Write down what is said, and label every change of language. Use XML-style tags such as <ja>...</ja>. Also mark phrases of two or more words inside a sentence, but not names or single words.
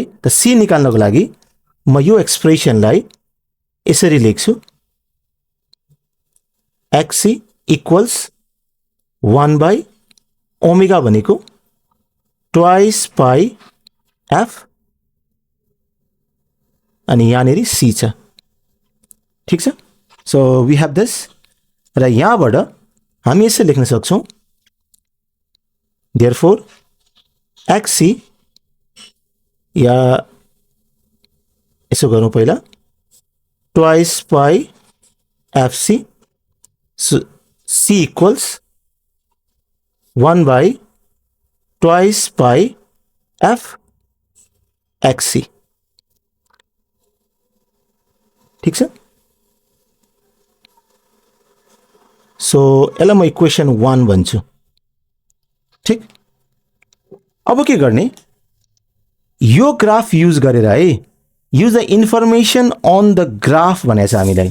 <ne>त सी निकाल्नको लागि म यो एक्सप्रेसनलाई यसरी लेख्छु,</ne> <en>XC equals</en> <ne>1/ω भनेको</ne> <en>twice pi F,</en> <ne>अनि यहाँनिर सी छ, ठिक छ।</ne> <en>so we have this,</en> <ne>र यहाँबाट हामी यसरी लेख्न सक्छौँ,</ne> <en>therefore XC,</en> <ne>या यसो गरौँ पहिला,</ne> <en>twice pi F C, C equals 1/2 pi F XC,</en> <ne>ठिक छ। सो यसलाई म इक्वेसन 1 भन्छु, ठिक। अब के गर्ने, यो ग्राफ युज गरेर है,</ne> <en>use the information on the graph</en> <ne>भनेको छ हामीलाई।</ne>